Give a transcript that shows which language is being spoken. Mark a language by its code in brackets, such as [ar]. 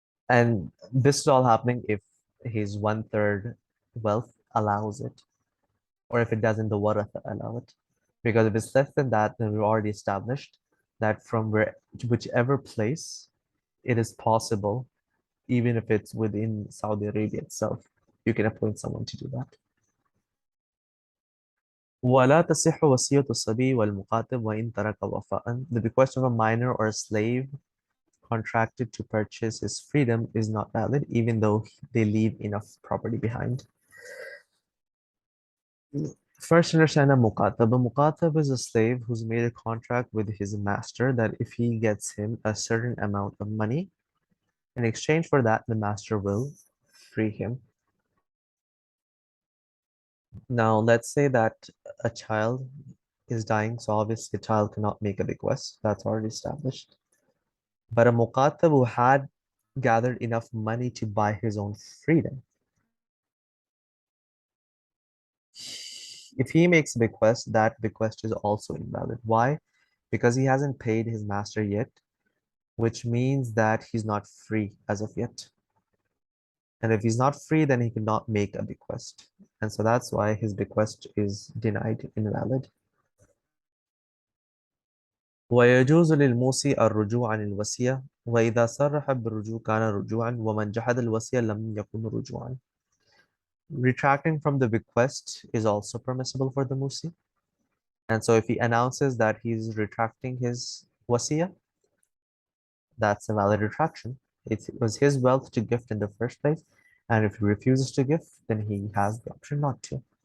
[en] And this is all happening if his one third wealth allows it, or if it doesn't, the waratha allow it. Because if it's less than that, then we've already established that from whichever place it is possible, even if it's within Saudi Arabia itself, you can appoint someone to do that. [ar] ولا تصح وصية الصبي والمقاتب وإن ترك وفاء. [en] The bequest of a minor or a slave contracted to purchase his freedom is not valid, even though they leave enough property behind. First, understand a muqatab. A muqatab is a slave who's made a contract with his master that if he gets him a certain amount of money, in exchange for that, the master will free him. Now, let's say that a child is dying, so obviously a child cannot make a bequest. That's already established. But a muqatab who had gathered enough money to buy his own freedom, if he makes a bequest, that bequest is also invalid. Why? Because he hasn't paid his master yet, which means that he's not free as of yet. And if he's not free, then he cannot make a bequest. And so that's why his bequest is denied, invalid. [ar] ويجوز للموصي الرجوع عن الوصية وإذا صرح بالرجوع كان رجوعا ومن جحد الوصية لم يكن رجوعا. [en] Retracting from the bequest is also permissible for the musi. And so if he announces that he's retracting his wasiya, that's a valid retraction. It was his wealth to gift in the first place. And if he refuses to gift, then he has the option not to.